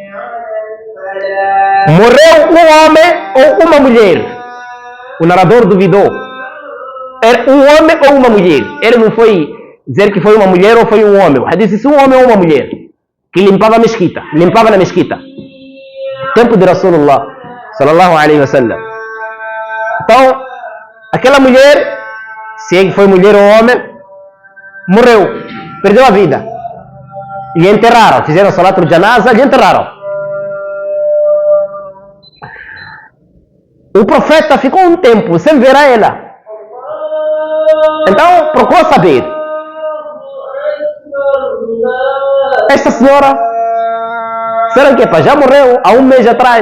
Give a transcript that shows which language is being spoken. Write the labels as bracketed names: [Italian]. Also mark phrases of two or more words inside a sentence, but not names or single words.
[Portuguese] Morreu um homem ou uma mulher? O narrador duvidou. Era um homem ou uma mulher? Ele não foi dizer que foi uma mulher ou foi um homem. O hadith disse um homem ou uma mulher que limpava na mesquita. Tempo de [Arabic] رسول الله صلى الله عليه وسلم. [Portuguese] Então, aquela mulher, se é que foi mulher ou homem, morreu, perdeu a vida. E enterraram, fizeram [Arabic] صلاة الجنازة [Portuguese] e enterraram. O profeta ficou um tempo sem ver a ela. Então procurou saber. Esta senhora Será que já morreu há um mês atrás?